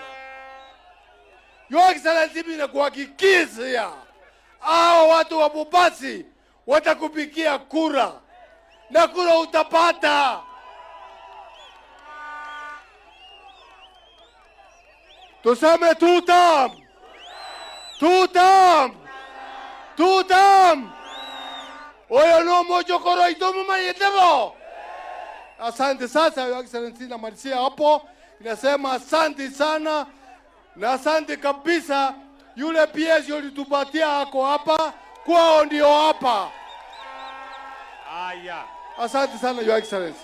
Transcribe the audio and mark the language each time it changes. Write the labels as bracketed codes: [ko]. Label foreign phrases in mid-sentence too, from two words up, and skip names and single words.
[en] Your Excellency, [sw] mimi nakuhakikishia hao watu wa Bobasi watakupigia kura na kura utapata. Tuseme tutam. [guz] Oyo no mojo koro itomo mayetero. [sw] Asante sasa, [en] Your Excellency, [sw] na malisia hapo. Inasema asante sana na asante kabisa. Yule PS ulitupatia hako hapa, kwao ndio hapa. Aya. Asante sana [en] Your Excellency.